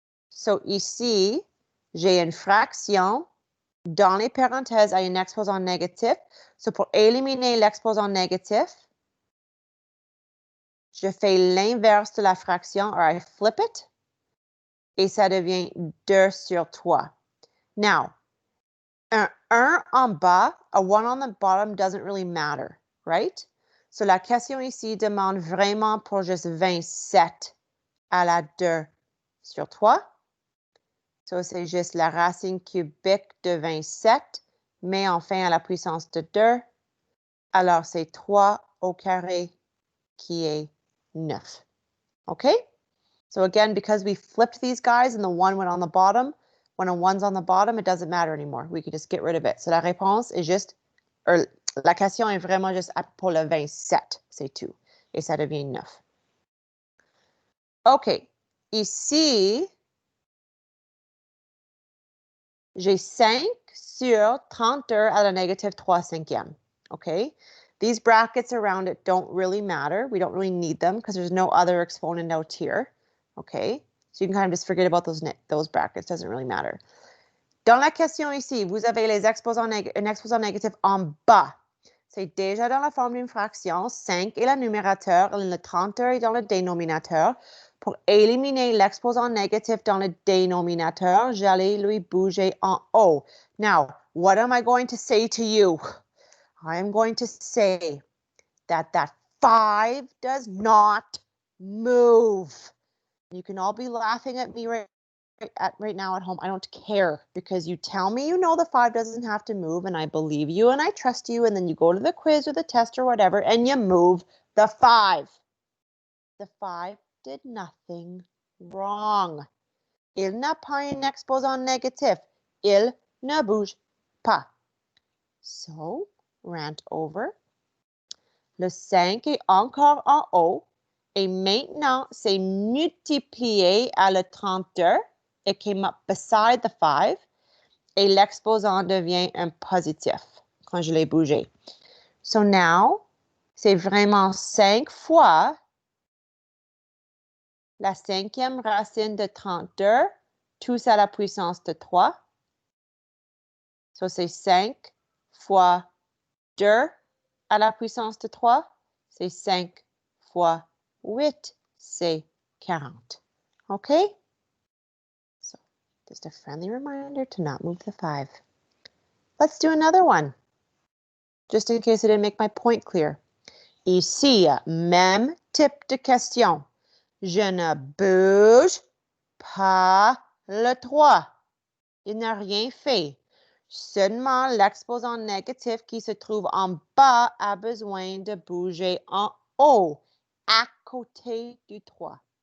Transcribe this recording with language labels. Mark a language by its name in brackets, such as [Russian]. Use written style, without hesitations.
[French] So ici, j'ai une fraction dans les parenthèses à un exposant négatif. So pour éliminer l'exposant négatif, je fais l'inverse de la fraction, [English] or I flip it, [French] et ça devient 2 sur 3. [English] Now, [French] un 1 en bas, [English] a 1 on the bottom doesn't really matter, right? [French] So la question ici demande vraiment pour juste 27 à la 2 sur 3. So c'est juste la racine cubique de 27, mais enfin à la puissance de 2. Alors c'est 3 au carré qui est 9. [English] Okay? So again, because we flipped these guys and the 1 went on the bottom, when a 1's on the bottom, it doesn't matter anymore. We could just get rid of it. [French] So la réponse est juste, la question est vraiment juste pour le 27, c'est tout. Et ça devient 9. OK. Ici, j'ai 5 sur 32 à la négative 3 cinquièmes. [English] Okay? These brackets around it don't really matter. We don't really need them because there's no other exponent out here. Okay? So you can kind of just forget about those brackets. Doesn't really matter. [French] Dans la question ici, vous avez un exposant négatif en bas. C'est déjà dans la forme d'une fraction. 5 est le numérateur, le 32 est dans le dénominateur. Pour éliminer l'exposant négatif dans le dénominateur, j'allais lui bouger en haut. [English] Now, what am I going to say to you? I am going to say that 5 does not move. You can all be laughing at me right now at home. I don't care because you tell me you know the 5 doesn't have to move and I believe you and I trust you and then you go to the quiz or the test or whatever and you move the 5. The 5 did nothing wrong. [French] Il n'a pas un exposant négatif. Il ne bouge pas. So, [English] rant over. [French] Le 5 est encore en haut et maintenant c'est multiplié à le 32. [English] It came up beside the 5 [French] et l'exposant devient un positif quand je l'ai bougé. So now, c'est vraiment 5 fois la 5e racine de 32, tous à la puissance de 3. So c'est 5 fois 2 à la puissance de 3. C'est 5 fois 8, c'est 40. Okay? [English] So just a friendly reminder to not move the 5. Let's do another one. Just in case I didn't make my point clear. [French] Ici, même type de question. Je ne bouge pas le 3. Il n'a rien fait. Seulement l'exposant négatif qui se trouve en bas a besoin de bouger en haut, à côté du 3.